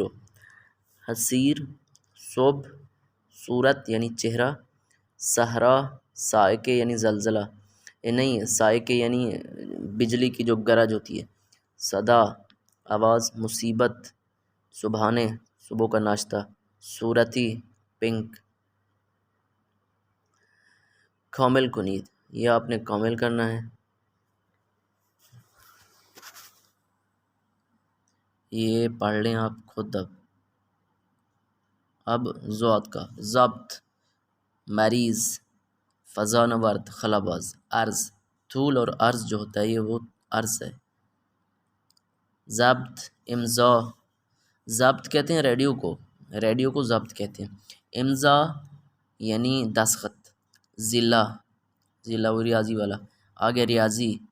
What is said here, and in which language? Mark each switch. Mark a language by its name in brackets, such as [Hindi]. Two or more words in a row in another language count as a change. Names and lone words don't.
[Urdu] حصیر، صبح، صورت یعنی چہرہ۔ صحرا، صاعقے یعنی زلزلہ، نہیں صاعقے یعنی بجلی کی جو گرج ہوتی ہے۔ صدا، آواز۔ مصیبت، سبحانے، صبح کا ناشتہ۔ صورتی، پنک۔ [Persian] کامل کنید، [Urdu] یہ آپ نے کامل کرنا ہے۔ یہ پڑھ لیں آپ خود۔ اب ضاد کا: ضبط، مریض، فضانورد، خلاباز۔ عرض، طول اور عرض جو ہوتا ہے یہ وہ عرض ہے۔ ضبط، امضا۔ ضبط کہتے ہیں ریڈیو کو ضبط کہتے ہیں۔ امضا یعنی دستخط۔ ضلع وہ ریاضی والا، آگے ریاضی۔